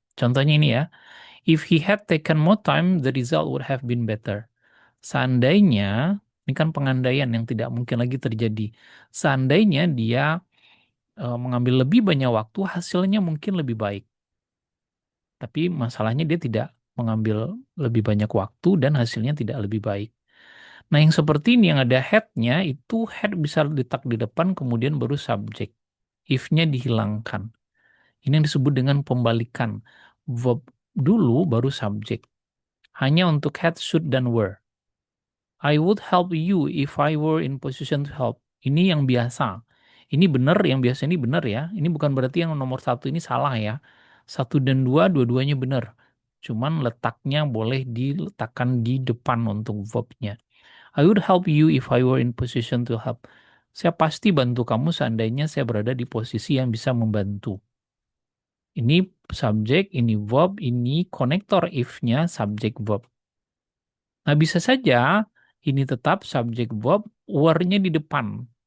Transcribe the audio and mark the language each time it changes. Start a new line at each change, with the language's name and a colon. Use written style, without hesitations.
Indonesian: Contohnya ini ya,
English: if he had taken more time, the result would have been better.
Indonesian: Seandainya, ini kan pengandaian yang tidak mungkin lagi terjadi. Seandainya dia mengambil lebih banyak waktu, hasilnya mungkin lebih baik. Tapi masalahnya dia tidak mengambil lebih banyak waktu dan hasilnya tidak lebih baik. Nah, yang seperti ini yang ada head-nya, itu head bisa letak di depan kemudian baru subjek. If-nya dihilangkan. Ini yang disebut dengan pembalikan. Verb dulu baru subjek. Hanya untuk had, should, dan were.
English: I would help you if I were in position to help.
Indonesian: Ini yang biasa. Ini benar, yang biasa ini benar ya. Ini bukan berarti yang nomor 1 ini salah ya. 1 dan 2, dua-duanya benar. Cuman letaknya boleh diletakkan di depan untuk verbnya.
English: I would help you if I were in position to help.
Indonesian: Saya pasti bantu kamu seandainya saya berada di posisi yang bisa membantu. Ini subjek, ini verb, ini konektor if-nya subjek verb. Nah, bisa saja ini tetap subjek verb, were-nya di depan.